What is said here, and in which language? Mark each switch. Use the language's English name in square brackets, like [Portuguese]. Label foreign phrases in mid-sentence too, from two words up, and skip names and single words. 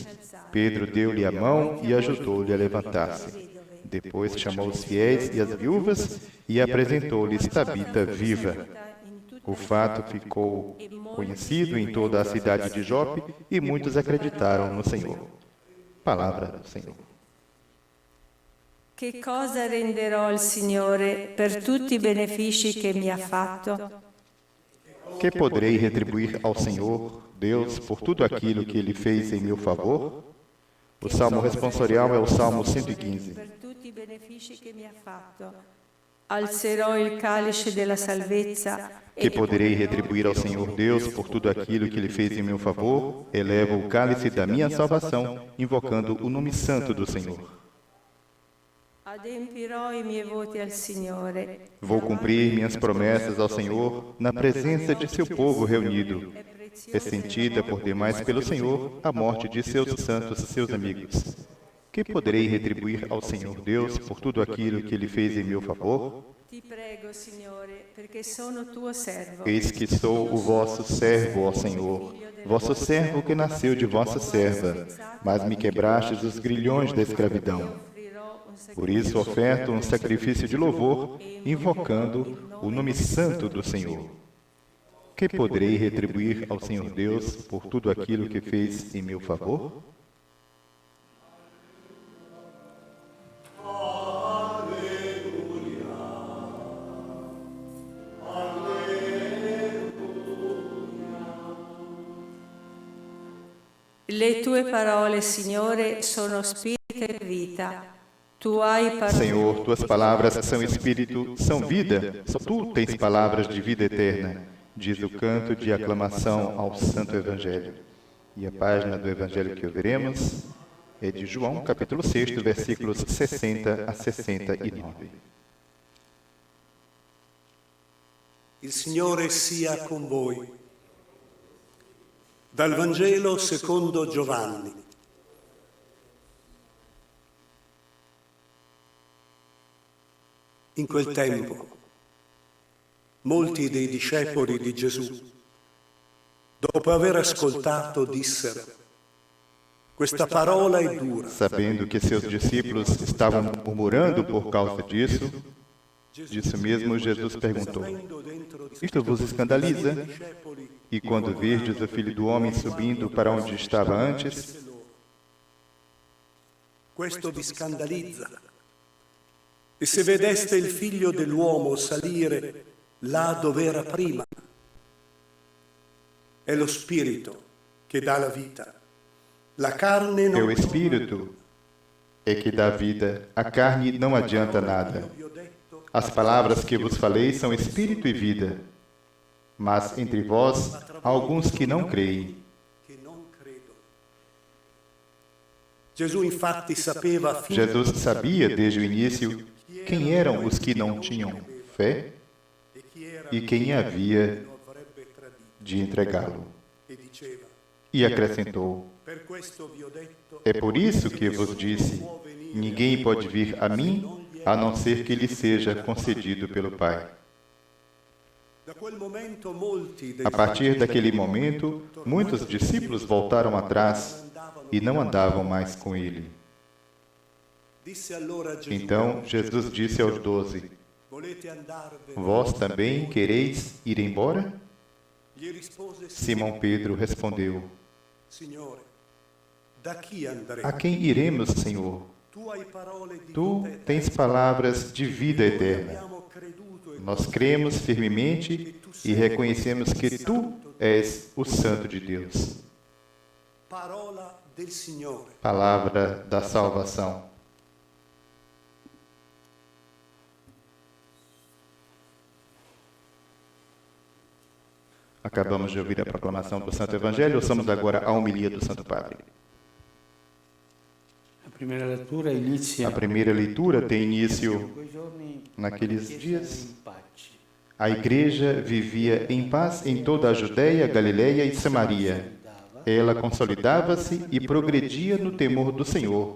[Portuguese] Pedro deu-lhe a mão e ajudou-lhe a levantar-se. Depois chamou os fiéis e as viúvas e apresentou-lhes Tabita viva. O fato ficou conhecido em toda a cidade de Jope e muitos acreditaram no Senhor. Palavra do Senhor. [Italian] Che cosa renderò al Signore per tutti i benefici che mi ha fatto? [Portuguese] Que poderei retribuir ao Senhor, Deus, por tudo aquilo que Ele fez em meu favor? O salmo responsorial é o Salmo 115. [Italian] Per tutti i benefici che mi ha fatto. Alzerò il calice della salvezza. [Portuguese] Que poderei retribuir ao Senhor Deus por tudo aquilo que Ele fez em meu favor? Elevo o cálice da minha salvação, invocando o nome santo do Senhor. [Italian] Adempirò i miei voti al Signore. [Portuguese] Vou cumprir minhas promessas ao Senhor na presenza de seu povo reunido. É sentida por demais pelo Senhor a morte de seus santos, seus amigos. Que poderei retribuir ao Senhor Deus por tudo aquilo que Ele fez em meu favor? [Italian] Ti prego, Signore, perché sono tuo servo. [Portuguese] Eis que sou o vosso servo, ó Senhor, vosso servo que nasceu de vossa serva, mas me quebrastes os grilhões da escravidão. Por isso oferto um sacrifício de louvor, invocando o nome santo do Senhor. Que poderei retribuir ao Senhor Deus por tudo aquilo que fez em meu favor? [Italian] Le tue parole, Signore, sono spirito e vita. Tu hai parole. [Portuguese] Senhor, tuas palavras são espírito, são vida. Só tu tens palavras de vida eterna, diz o canto de aclamação ao Santo Evangelho. E a página do Evangelho que ouviremos é de João, capítulo 6, versículos 60 a 69. [Italian] Il Signore sia con voi. Dal Vangelo secondo Giovanni. In quel tempo, molti dei discepoli di Gesù, dopo aver ascoltato, dissero: questa parola è dura. [Portuguese] Sabendo que seus discípulos estavam murmurando por causa disso mesmo Jesus perguntou: isto vos escandaliza? E quando virdes o Filho do Homem subindo para onde estava antes? [Italian] Questo vi scandalizza. E se vedeste il Figlio dell'uomo salire là dove era prima, è lo Spirito che dà la vita. La carne [Portuguese] É [Italian] non [Portuguese] o Espírito é que dá vida, a carne não adianta nada. As palavras que vos falei são Espírito e vida, mas entre vós há alguns que não creem. [Italian] Gesù infatti sapeva fin [Portuguese] Jesus sabia desde o início quem eram os que não tinham fé e quem havia de entregá-lo. [Italian] e diceva: [Portuguese] E acrescentou: [Italian] per questo vi ho detto, [Portuguese] é por isso que vos disse, ninguém pode vir a mim, a não ser que lhe seja concedido pelo Pai. [Italian] da quel momento molti dei [Portuguese] A partir daquele momento, muitos discípulos voltaram atrás e não andavam mais com ele. [Italian] disse allora Gesù: [Portuguese] Então Jesus disse aos 12: [Italian] volete andarvene? [Portuguese] vós também quereis ir embora? [Italian] Gli rispose [Portuguese] Simão Pedro respondeu: [Italian] Signore, da chi andremo? [Portuguese] a quem iremos, Senhor? [Italian] Tu hai parole di [Portuguese] Tu [Italian] vita [Portuguese] tens palavras de vida eterna. [Italian] abbiamo creduto e [Portuguese] Nós cremos firmemente e reconhecemos que Tu és o Santo de Deus. [Italian] parola del Signore. [Portuguese] Palavra da salvação. Acabamos de ouvir a proclamação do Santo Evangelho, ouçamos agora a homilia do Santo Padre. [Italian] La prima lettura inizia [Portuguese] A primeira leitura tem início [Italian] quei giorni [Portuguese] naqueles [Italian] la Chiesa [Portuguese] dias. [Italian] era in pace. [Portuguese] A igreja vivia em paz em toda a Judéia, Galiléia e Samaria. Ela consolidava-se e progredia no temor do Senhor